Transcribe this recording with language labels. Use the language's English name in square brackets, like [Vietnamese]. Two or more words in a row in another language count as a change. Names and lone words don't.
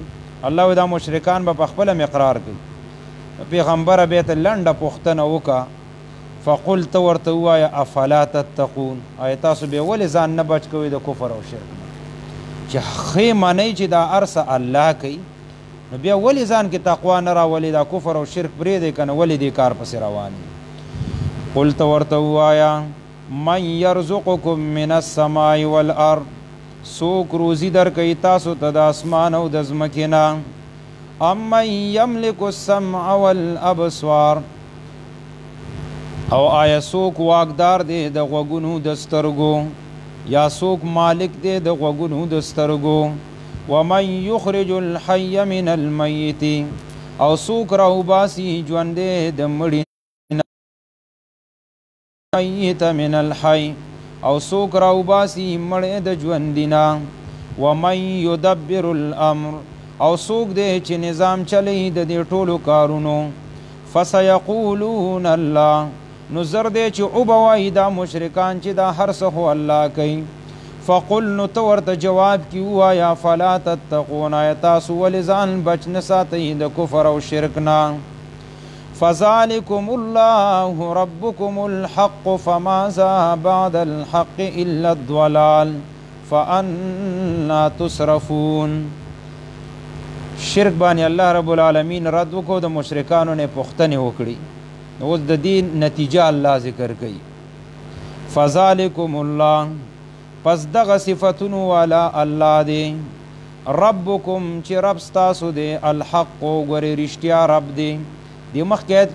[Pashto] الله وایي دا مشرکان به په خپله اقرار کوي. پیغمبره بیا ته لنډه پوښتنه وکړه، فقل ته ورته ووایه [Arabic] افلا تتقون، [Pashto] آیا تاسو بیا ولې ځان نه بچ کوئ د کفر او شرک نه؟ چې ښې منئ چې دا هر څه الله کوي، نو بیا ولې ځان کې تقوا نه راولئ؟ دا کفر او شرک پرېږدئ که نه، ولې دې کار پسې روان یې؟ [Arabic] قل [Pashto] ته ورته ووایه [Arabic] من یرزقکم من السماء والارض، [Pashto] څوک روزي درکوي تاسو ته د اسمان او د ځمکې نه؟ [Arabic] امن یملک السمع والابصار، [Pashto] او آیا څوک واکدار دی د غوږونو د سترګو، یا څوک مالک دی د غوږونو د سترګو؟ [Arabic] ومن یخرج الحی من المیت، [Pashto] او څوک راوباسي ژوندی د مړي [Arabic] میت من الحی، [Pashto] او څوک راوباسي مړی د ژوندي نه؟ [Arabic] ومن یدبر الامر، [Pashto] او څوک دی چې نظام چلی د دې ټولو کارونو؟ [Arabic] فسیقولون الله، [Pashto] نو زر دی چې او به وایي دا مشرکان چې دا هر څه خو الله کوي. فقل نو ته ورته جواب کی ووایه [Arabic] فلا تتقون [Pashto] آیا تاسو ولې ځان بچ نه ساتئ د کفر او شرک نه [Arabic] فذلكم الله ربكم الحق فماذا بعد الحق الا الضلال فأنا تصرفون [Pashto] شرک باندې [Arabic] الله رب العالمین [Pashto] رد وکړو د مشرکانو نه پوښتنې وکړي اوس د دې نتیجه الله ذکر کوي [Arabic] فذلكم الله [Pashto] پس دغه صفتونو والا الله دی ربکم چې رب ستاسو دی الحق ګورې رښتیا رب دی د مخکې آیت